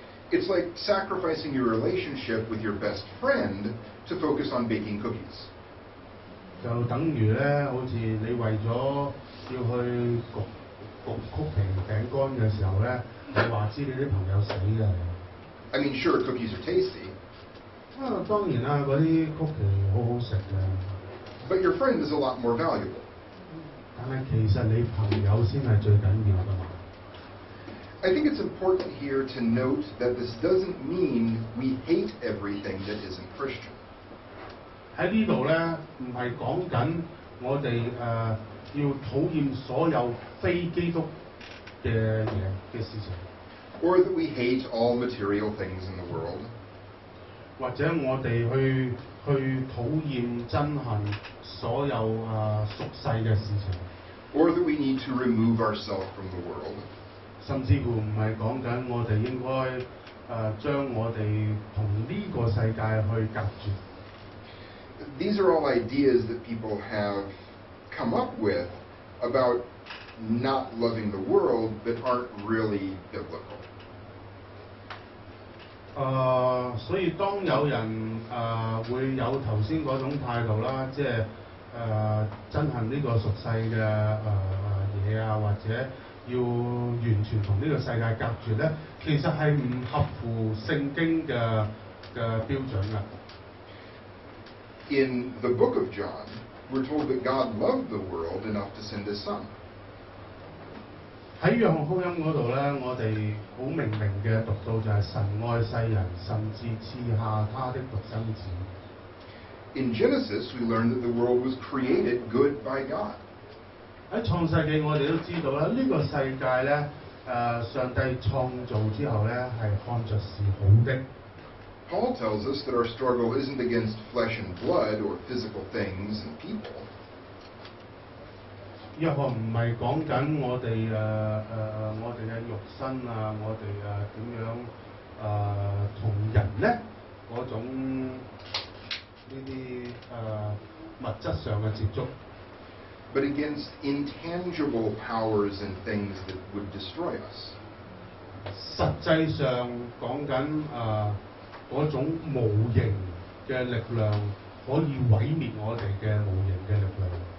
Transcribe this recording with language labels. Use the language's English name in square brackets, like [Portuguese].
[English] It's like sacrificing your relationship with your best friend to focus on baking cookies. [Cantonese] 就等於咧，好似你為咗要去焗曲奇餅乾嘅時候咧，你話知你啲朋友死嘅。 [English] I mean, sure, cookies are tasty. [Cantonese] 當然啦，嗰啲曲奇好好食嘅。 [English] But your friend is a lot more valuable. [Cantonese] 但係其實你朋友先係最緊要㗎嘛。 [English] I think it's important here to note that this doesn't mean we hate everything that isn't Christian. [Cantonese] 喺呢度咧，唔係講緊我哋要討厭所有非基督嘅嘢嘅事情， [English] Or that we hate all material things in the world. [Cantonese] 或者我哋去討厭憎恨所有俗世嘅事情， [English] Or that we need to remove ourselves from the world. [Cantonese] 甚至乎唔係講緊我哋應該將我哋同呢個世界去隔絕。 [English] These are all ideas that people have come up with about not loving the world that aren't really biblical. [Cantonese] 所以當有人會有頭先嗰種態度啦，即係憎恨呢個屬世嘅嘢啊，或者要完全同呢個世界隔絕咧，其實係唔合乎聖經嘅標準㗎。 [English] In the book of John, we're told that God loved the world enough to send his son. [Cantonese] 喺約翰福音嗰度咧，我哋好明嘅讀到就係神愛世人，甚至賜下他的獨生子。 [English] In Genesis, we learn that the world was created good by God. [Cantonese] 喺創世記我哋都知道啦，呢個世界咧上帝創造之後咧係看着是好的。 [English] Paul tells us that our struggle isn't against flesh and blood or physical things and people. [Cantonese] 約翰唔係講緊我哋嘅肉身啊，我哋點樣同人咧嗰種呢啲物質上嘅接觸。 [English] But against intangible powers and things that would destroy us. [Cantonese] 實際上講緊嗰種無形嘅力量可以毀滅我哋嘅無形嘅力量。